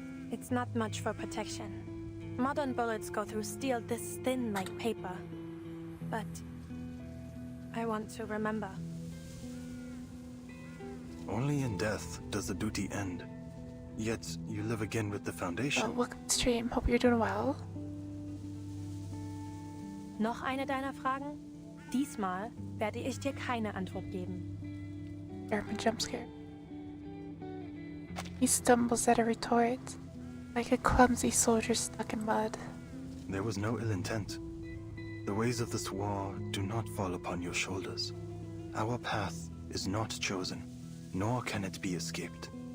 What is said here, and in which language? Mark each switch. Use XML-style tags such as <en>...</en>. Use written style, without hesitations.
<en>It's not much for protection. Modern bullets go through steel this thin like paper. But I want to remember. Only in death does the duty end. Yet you live again with the Foundation. Welcome to stream. Hope you're doing well.</en> <de>Noch eine deiner Fragen? Diesmal werde ich dir keine Antwort geben.</de> <en>German jump scare. He stumbles at a retort, like a clumsy soldier stuck in mud. There was no ill intent. The ways of this war do not fall upon your shoulders. Our path is not chosen, nor can it be escaped.</en>